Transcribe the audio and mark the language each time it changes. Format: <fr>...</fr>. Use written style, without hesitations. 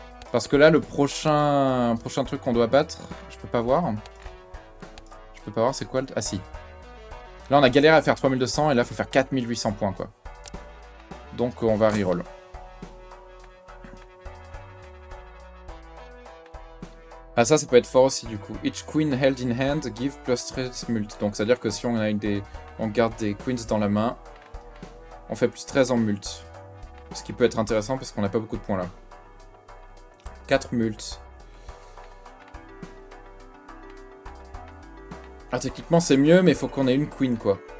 <fr>Parce que là, le prochain truc qu'on doit battre, je peux pas voir. Je peux pas voir, c'est quoi le... Ah si. Là, on a galéré à faire 3200 et là, il faut faire 4800 points, quoi. Donc, on va reroll. Ah, ça peut être fort aussi, du coup.</fr> <en>Each queen held in hand give plus 13 mult.</en> <fr>Donc, c'est-à-dire que si on a on garde des queens dans la main, on fait plus 13 en mult. Ce qui peut être intéressant parce qu'on n'a pas beaucoup de points là. 4 mults. Ah, techniquement c'est mieux, mais il faut qu'on ait une queen quoi.</fr>